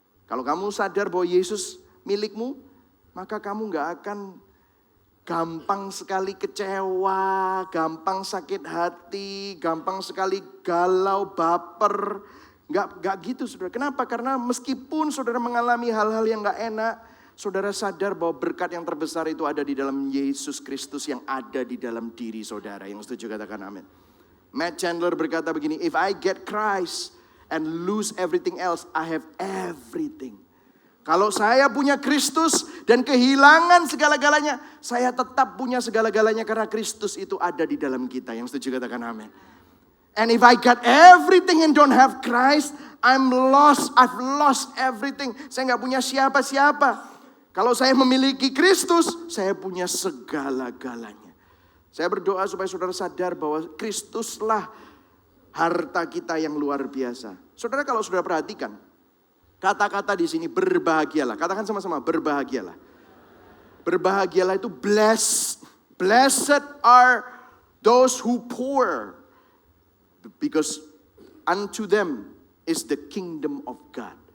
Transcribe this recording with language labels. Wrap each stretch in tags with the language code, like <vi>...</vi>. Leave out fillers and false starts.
<id>Kalau kamu sadar bahwa Yesus milikmu, maka kamu gak akan gampang sekali kecewa, gampang sakit hati, gampang sekali galau, baper. Gak gitu saudara. Kenapa? Karena meskipun saudara mengalami hal-hal yang gak enak, saudara sadar bahwa berkat yang terbesar itu ada di dalam Yesus Kristus yang ada di dalam diri saudara. Yang setuju katakan amin.</id> <en>Matt Chandler</en> <id>berkata begini,</id> <en>if I get Christ and lose everything else, I have everything.</en> <id>Kalau saya punya Kristus dan kehilangan segala-galanya, saya tetap punya segala-galanya karena Kristus itu ada di dalam kita. Yang setuju katakan amin.</id> <en>And if I got everything and don't have Christ, I'm lost. I've lost everything.</en> <id>Saya gak punya siapa-siapa. Kalau saya memiliki Kristus, saya punya segala-galanya. Saya berdoa supaya saudara sadar bahwa Kristuslah harta kita yang luar biasa. Saudara kalau saudara perhatikan, Kata-kata di sini berbahagialah. Katakan sama-sama, berbahagialah. Berbahagialah itu blessed.</id> <en>Blessed are those who poor, because unto them is the kingdom of God.</en>